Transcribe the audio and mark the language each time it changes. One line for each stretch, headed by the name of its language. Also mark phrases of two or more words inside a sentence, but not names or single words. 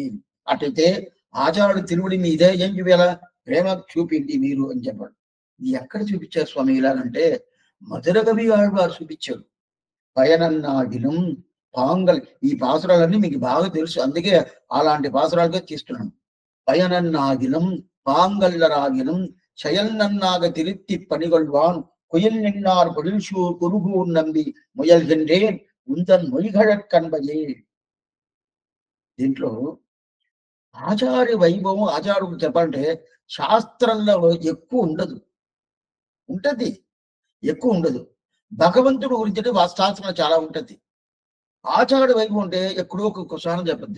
Telugu: అటైతే ఆచాడు తిరువడి మీద ఏం చూపించాలా? ప్రేమ చూపింది మీరు అని చెప్పాడు. ఇది ఎక్కడ చూపించారు స్వామి ఇలాగంటే మధుర కవి ఆళ్వారు చూపించారు.
Tamil: பயனன்றாகிலும் பாங்கல்.
Telugu: ఈ పాసురాలన్నీ మీకు బాగా తెలుసు, అందుకే అలాంటి పాసురాలుగా తీస్తున్నాను.
Tamil: பயனன்னாகிலும் பாங்கல்லராகிலும் செயல் நன்னாக திருத்தி பணிகொள்வான் குயில் நின்னார் பொழில்சூர் குருகூர் நம்பி முயல்கின்றேன் உந்தன் மொழிகழற் கண்பையே.
Telugu: దీంట్లో ఆచార్య వైభవం ఆచార్యుడు చెప్పాలంటే శాస్త్రంలో ఎక్కువ ఉండదు, ఉంటది ఎక్కువ ఉండదు. భగవంతుడు గురించి శాస్త్రంలో చాలా ఉంటది. ఆచార్య వైభవం అంటే ఎక్కడో ఒక క్షణం చెప్పద్ది.